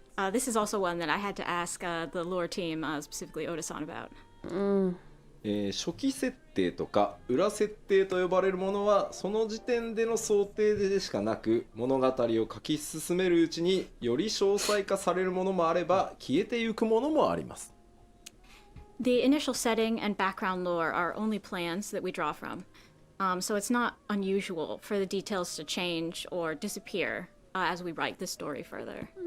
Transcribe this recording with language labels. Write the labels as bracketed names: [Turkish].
[English] This is also one that I had to ask the lore team, specifically Oda-san, about. [Japanese] 初期設定とか裏設定と呼ばれるものはその時点での想定でしかなく、物語を書き進めるうちにより詳細化されるものもあれば消えてゆくものもあります。 [English] The initial setting and background lore are only plans that we draw from. So it's not unusual for the details to change or disappear as we write the story further.